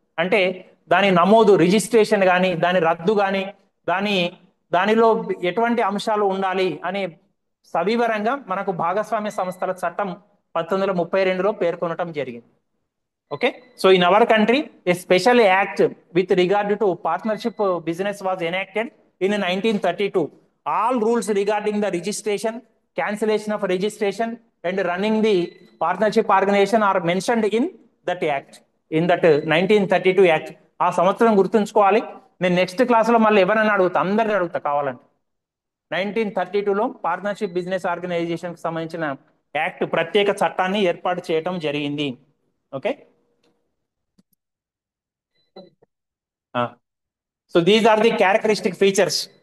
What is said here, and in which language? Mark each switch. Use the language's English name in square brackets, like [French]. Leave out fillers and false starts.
[Telugu] అంటే దాని నమోదు, రిజిస్ట్రేషన్ కానీ, దాని రద్దు కానీ, దానిలో ఎటువంటి అంశాలు ఉండాలి అనే సవివరంగా మనకు భాగస్వామ్య సంస్థల చట్టం 1932లో పేర్కొనడం జరిగింది. [English] Okay, so in our country a special act with regard to partnership business was enacted in 1932. All rules regarding the registration, cancellation of registration and running the partnership organization are mentioned in that act, in that 1932 act. [Telugu] ఆ సంవత్సరం గుర్తుంచుకోవాలి. నేను next క్లాస్లో మళ్ళీ ఎవరైనా అడుగుతా, అందరిని అడుగుతా కావాలంటే. 1932లో పార్ట్నర్షిప్ బిజినెస్ ఆర్గనైజేషన్కి సంబంధించిన యాక్ట్, ప్రత్యేక చట్టాన్ని ఏర్పాటు చేయడం జరిగింది. [English] Okay, so these are the characteristic features.